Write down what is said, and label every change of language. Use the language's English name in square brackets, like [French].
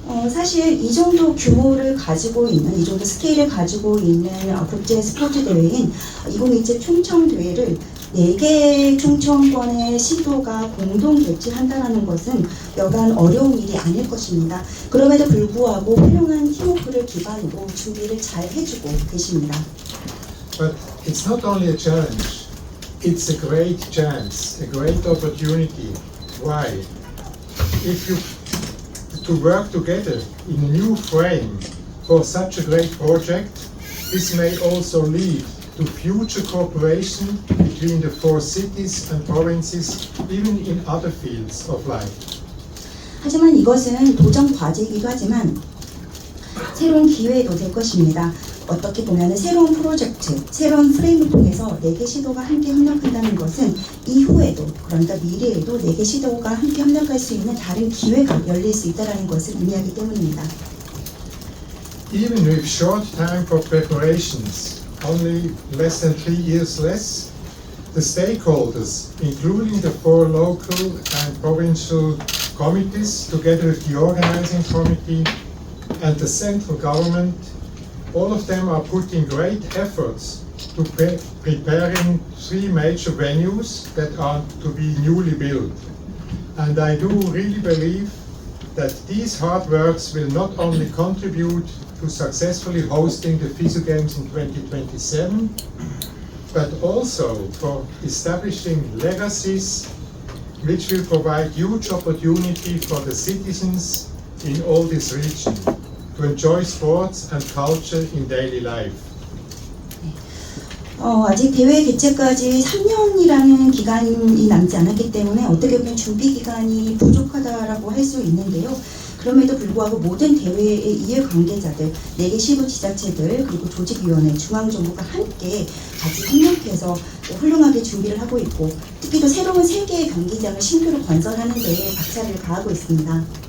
[Korean] 사실 이 정도 규모를 가지고 있는, 이 정도 스케일을 가지고 있는 국제 스포츠 대회인 2027 충청 대회를 4개 충청권의 시도가 공동 개최한다는 것은 여간 어려운 일이 아닐 것입니다. 그럼에도 불구하고 훌륭한 팀워크를 기반으로 준비를 잘 해주고 계십니다. [English] But it's not only a challenge, it's a great chance, a great opportunity. Why? If you to work together in a new frame for such a great project, this may also lead to future cooperation between the 4 cities and provinces, even in other fields of life. [Korean] 하지만 이것은 도전 과제이기도 하지만 새로운 기회도 될 것입니다. 어떻게 보면 새로운 프로젝트, 새로운 프레임을 통해서 4개 시도가 함께 협력한다는 것은 이후에도, 그러니까 미래에도 4개 시도가 함께 협력할 수 있는 다른 기회가 열릴 수 있다는 것을 의미하기 때문입니다. [English] Even with short time for preparations, only less than 3 years less, the stakeholders, including the 4 local and provincial committees, together with the organizing committee and the central government, all of them are putting great efforts to preparing 3 major venues that are to be newly built. And I do really believe that these hard works will not only contribute to successfully hosting the FISU Games in 2027, but also for establishing legacies which will provide huge opportunity for the citizens in all this region to enjoy sports and culture in daily life. [Korean] 아직 대회 개최까지 3년이라는 기간이 남지 않았기 때문에 어떻게 보면 준비 기간이 부족하다라고 할 수 있는데요. 그럼에도 불구하고 모든 대회의 이해관계자들, 4개 시도 지자체들, 그리고 조직위원회, 중앙정부가 함께 같이 협력해서 훌륭하게 준비를 하고 있고, 특히 또 새로운 3개의 경기장을 신규로 건설하는 데 박차를 가하고 있습니다.